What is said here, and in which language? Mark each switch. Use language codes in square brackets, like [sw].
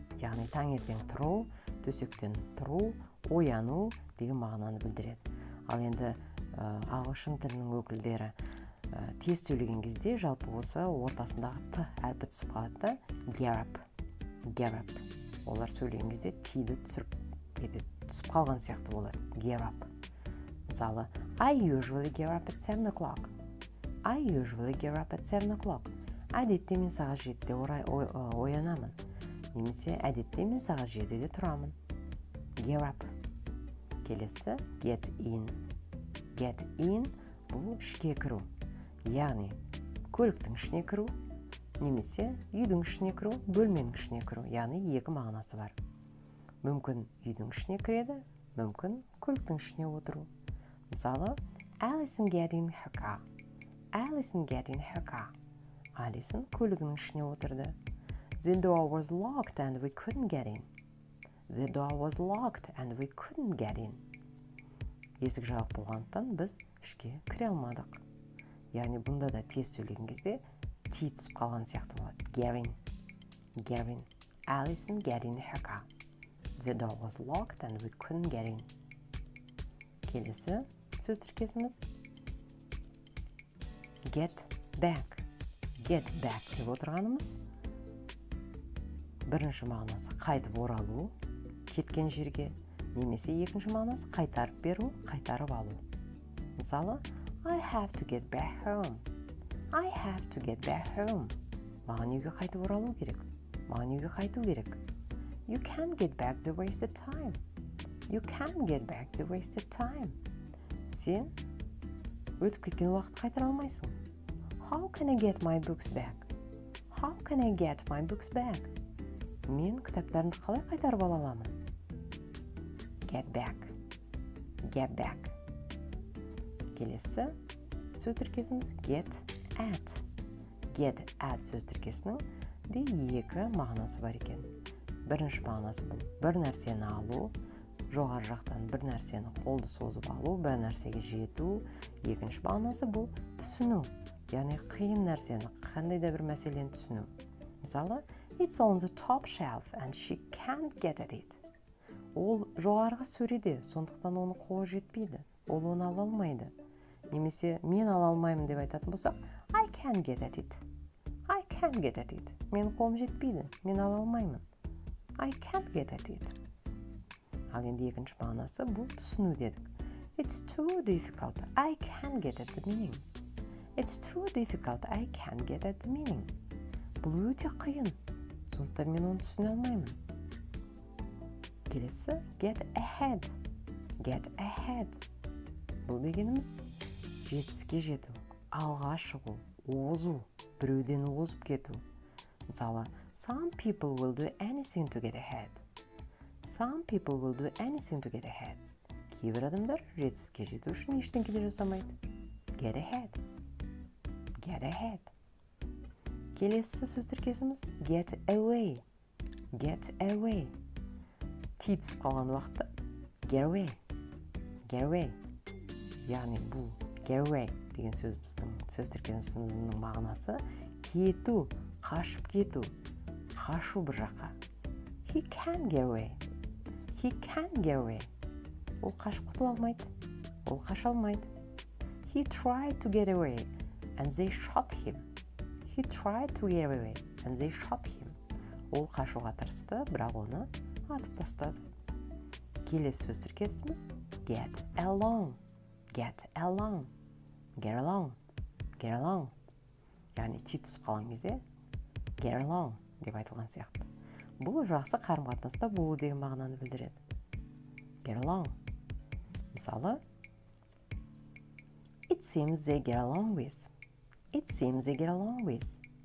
[kk] Яғни таңертең тұру, төсектен тұру, ояну деген мағынаны білдіреді. Ал енді ағылшын тілінің өкілдері тез сөйлеген кезде жалпы осы ортасындағы т әрпі түсіп қалады. [en] Get up. Get up. [kk] Олар сөйлеген кезде тиді түсіп қалған сияқты болады. [en] Get up. [kk] Мысалы, [en] I usually get up at 7 o'clock. I usually get up at 7 o'clock. [kk] Әдетте мен сағат 7-де оянамын. Немесе әдетте мен сағат 7-де тұрамын. [en] Get up. [kk] Келесі [en] get in. Get in [kk] бұл ішке кіру. Яғни көліктің ішіне кіру, немесе үйдің ішіне кіру, бөлменің ішіне кіру. Яғни екі мағынасы бар. Мүмкін үйдің ішіне кіреді, мүмкін көліктің ішіне отыру. Мысалы, [en] Alison get in her car. Alison get in her car. [kk] Alison көлігінің ішіне отырды. [en] The door was locked and we couldn't get in. The door was locked and we couldn't get in. Есік жабық болғандықтан біз ішке кіре алмадық. Яғни бұнда да тез сөйлеген кезде ти түсіп қалған сияқты болады. Get in. Get in. Alison get in her car. The door was locked and we couldn't get in. [kk] Келесі сөз тіркесіміз [en] get back. Get back [kk] деп отырғанымыз бірінші мағынасы қайтып оралу, кеткен жерге, немесе екінші мағынасы қайтарып беру, қайтарып алу. Мысалы, [en] I have to get back home. I have to get back home. [kk] Маған үйге қайтып оралу керек. Маған үйге қайту керек. [en] You can't get back the wasted time. You can't get back the wasted time. [kk] Сен өтіп кеткен уақыт қайтара алмайсың. [en] How can I get my books back? How can I get my books back? [kk] Мен кітаптарымды қалай қайтарып ала аламын? [en] Get back. Get back. [kk] Келесі сөз тіркесіміз [en] get at. Get at [kk] сөз тіркесінің де екі мағынасы бар екен. Бірінші мағынасы бұл бір нәрсені алу, жоғары жақтан бір нәрсені қолды созып алу, бір нәрсеге жету. Екінші мағынасы бұл түсіну. Яғни қиын нәрсені, қандай да бір мәселені түсіну. Мысалы, [en] it's on the top shelf and she can't get at it. [kk] Ол жоғарғы сөреде, сондықтан оны қолы жетпейді. Ол оны ала алмайды. Немесе мен ала алмаймын деп айтатын болсақ, [en] I can't get at it. I can't get at it. [kk] Мен қолым жетпейді, мен ала алмаймын. [en] I can't get at it. [kk] Ал енді екінші мағынасы бұл түсіну дедік. [en] It's too difficult. I can't get at the meaning. It's too difficult. I can't get at the meaning. [kk] Бұл өте қиын. Сондықтан мен оны түсіне алмаймын. Келесі [en] get ahead. Get ahead. [kk] Бұл дегеніміз жетістікке жету, алға шығу, озу, біреуден озып кету. Мысалы, [en] some people will do anything to get ahead. Some people will do anything to get ahead. [kk] Кейбір адамдар жетістікке жету үшін ештеңе де жасамайды. [en] Get ahead. Get ahead. [kk] Келесі сөз тіркесіміз [en] get away. Get away. [kk] Ти түсіп қалған уақытта [en] get away. Get away. [kk] Яғни бұл [en] get away [kk] деген сөз тіркесіміздің мағынасы кету, қашып кету, қашу бір жаққа. [en] He can't get away. He can't get away. [kk] Ол қашып құтыла алмайды. Ол қаша алмайды. [en] He tried to get away and they shot him. He tried to get away and they shot him. [kk] Ол қашуға тырысты, бірақ оны атып тастады. Келесі сөз тіркесіміз [en] get along. get along, get along, get along. [kk] Яғни ти түсіп қалған кезде [en] get along [kk] деп айтылған сияқты. Бұл жақсы қарым-қатынаста болу деген мағынаны білдіреді. [en] Get along. [kk] Мысалы, [en] it seems they get along with. It seems they get along with.